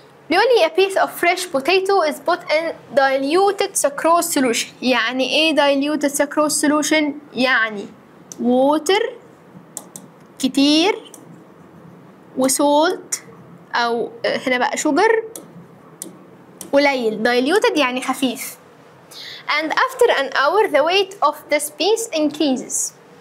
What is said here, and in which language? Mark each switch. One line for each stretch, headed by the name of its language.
Arabic: بيقول لي
English: a piece of fresh potato is put in diluted sucrose solution.
Arabic: يعني ايه
English: diluted sucrose solution؟
Arabic: يعني water كتير وسولت او هنا بقى sugar قليل. diluted يعني خفيف.
English: and after an hour the weight of this piece increases.